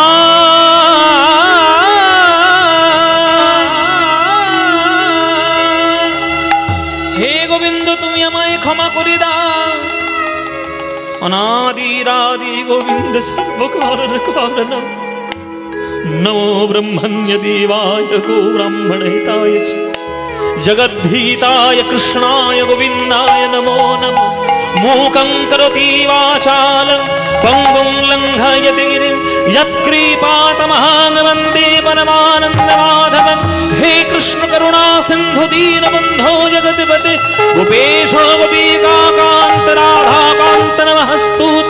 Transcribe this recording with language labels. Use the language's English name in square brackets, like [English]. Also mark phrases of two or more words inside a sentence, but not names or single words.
[Bangla] হে গোবিন্দ তুমি আমায় ক্ষমা করে দাও। [Sanskrit] অনাদিরাদি গোবিন্দ সর্বকারণ কারণম, নমো ব্রহ্মণ্য দেবায় গো ব্রাহ্মণ হিতায় চ জগদ্ধিতায় কৃষ্ণায় গোবিন্দায় নমো নমঃ। मूकं करोति वाचालं पङ्गुं लङ्घयति गिरिं यत्कृपातमहां वन्दे परमानन्दमाधवं। हे कृष्ण करुणा सिन्धु दीनबन्धो जगत्पते गोपेशो गोपिकान्त राधाकान्त नमस्तुते।